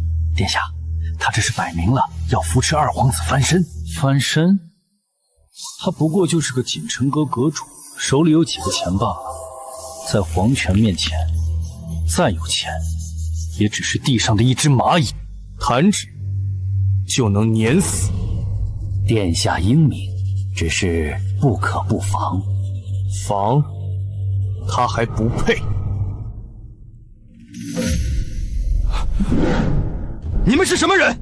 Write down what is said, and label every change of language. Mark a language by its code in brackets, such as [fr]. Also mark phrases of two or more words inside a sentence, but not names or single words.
[zh] 殿下，他這是擺明了要扶持二皇子翻身。翻身？他不過就是個錦塵閣閣主，手裡有幾個錢罷了，在皇權面前，再有錢，也只是地上的一隻螞蟻。彈指就能碾死。殿下英明，只是不可不防。防？他還不配。你們是什麼人？